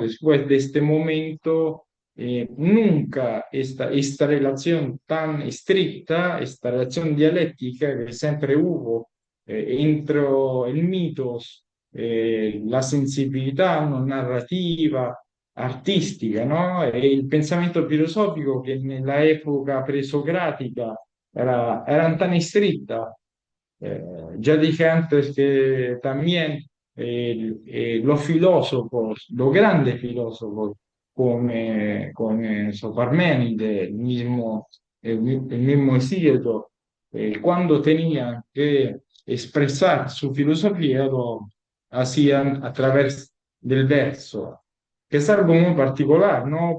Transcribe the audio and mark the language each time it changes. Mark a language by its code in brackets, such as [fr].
[es] Después de este momento, nunca esta relación tan estricta, esta relación dialéctica que siempre hubo entre el mitos, [it] la sensibilità no, narrativa, artistica, [es] ¿no? [it] E il pensamento filosofico che nella epoca presocrática [es] era tan estricta. Ya dije antes que también los filósofos, los grandes filósofos, come Parménides, el mismo Hesíodo, cuando tenían que expresar su filosofía, lo hacían a través del verso, que es algo muy particular, ¿no?